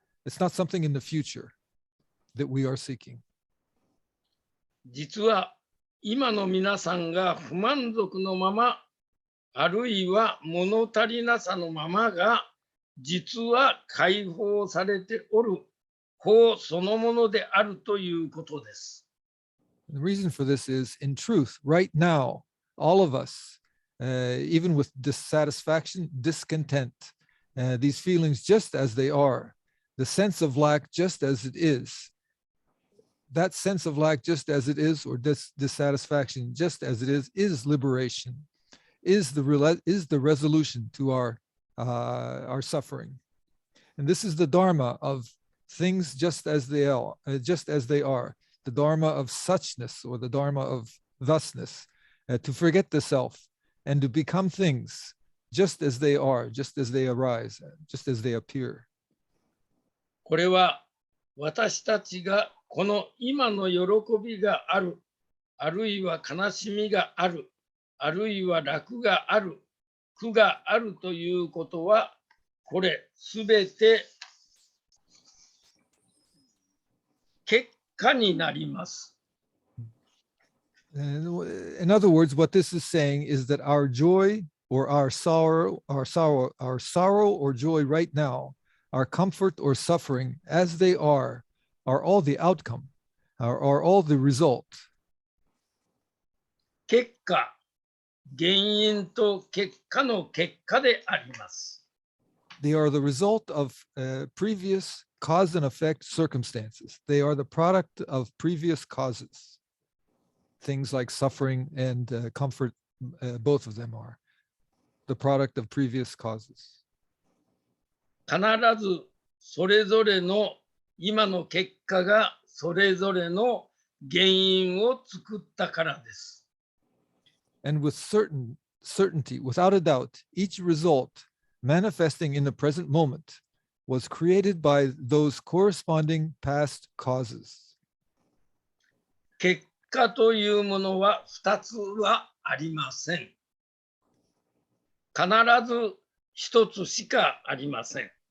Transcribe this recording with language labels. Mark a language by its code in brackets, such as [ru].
[en] It's not something in the future that we are seeking. [ja] 実は今の皆さんが不満足のまま、あるいは物足りなさのままが、実は解放されておる法そのものであるということです。 [en] The reason for this is, in truth, right now, all of us, even with dissatisfaction, discontent, these feelings just as they are, the sense of lack just as it is, that sense of lack just as it is, or dissatisfaction just as it is liberation, is the resolution to our suffering. And this is the Dharma of things just as they are, the Dharma of suchness, or the Dharma of thusness, to forget the self and to become things just as they are, just as they arise, just as they appear. [ja] これは私たちがこの今の喜びがある、あるいは悲しみがある、あるいは楽がある、苦があるということは、これすべて結果になります。 [en] In other words, what this is saying is that our joy or our sorrow or joy right now, our comfort or suffering as they are all the outcome, are all the result. [ja] 結果、原因と結果の結果であります。 [en] They are the result of previous cause and effect circumstances. They are the product of previous causes. Things like suffering and comfort, both of them are the product of previous causes. [ja] 必ずそれぞれの今の結果がそれぞれの原因を作ったからです。 [en] And with certainty, without a doubt, each result manifesting in the present moment was created by those corresponding past causes. [ja] 結果というものは2つはありません。必ず1つしかありません。